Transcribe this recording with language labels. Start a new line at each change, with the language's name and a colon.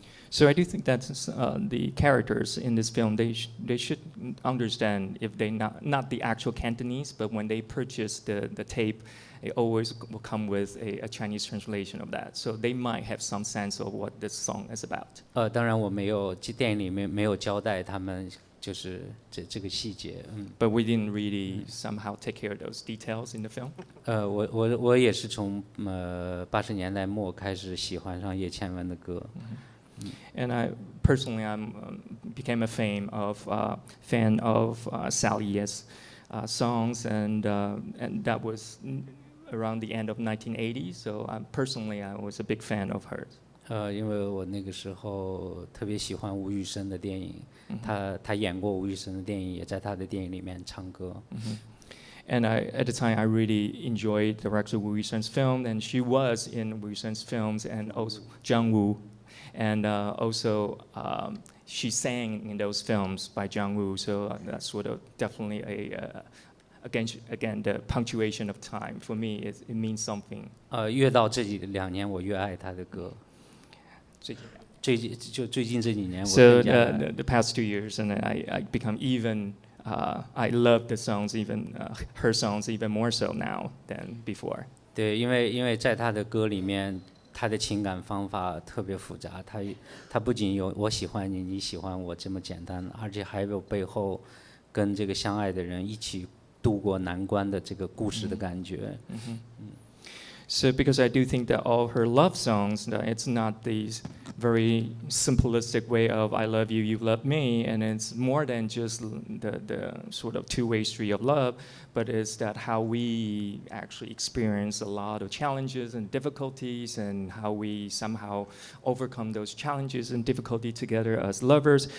English: So I do think that the characters in this film, they should understand, if they not the actual Cantonese, but when they purchase the tape, it always will come with a Chinese translation of that. So they might have some sense of what this song is about.
Chinese: 当然我没有电影里面没有交代他们就是这个细节。
English: But we didn't really somehow take care of those details in the film.
Chinese: 我也是从80年代末开始喜欢上叶倩文的歌。
English: And I personally became a fan of Sally Yip's songs, and that was around the end of 1980. So personally, I was a big fan of hers.
Chinese: 因为我那个时候特别喜欢吴宇森的电影，他演过吴宇森的电影，也在他的电影里面唱歌。
English: And at the time, I really enjoyed director Wu Yusen's film, and she was in Wu Yusen's films, and also Zhang Wu. And also, she sang in those films by Zhang Wu, so that's sort of definitely again, the punctuation of time. For me, it means something.
Chinese: 越到这2年，我越爱他的歌。最近这几年，我
English: So
Chinese: 更加
English: the past 2 years, and I become even, I love the songs, even her songs even more so now than before.
Chinese: 对，因为在他的歌里面，他的情感方法特别复杂，他不仅有我喜欢你，你喜欢我这么简单，而且还有背后跟这个相爱的人一起度过难关的这个故事的感觉。
English: So because I do think that all her love songs, that it's not these very simplistic way of I love you, you love me, and it's more than just the sort of two-way street of love, but it's that how we actually experience a lot of challenges and difficulties and how we somehow overcome those challenges and difficulty together as lovers.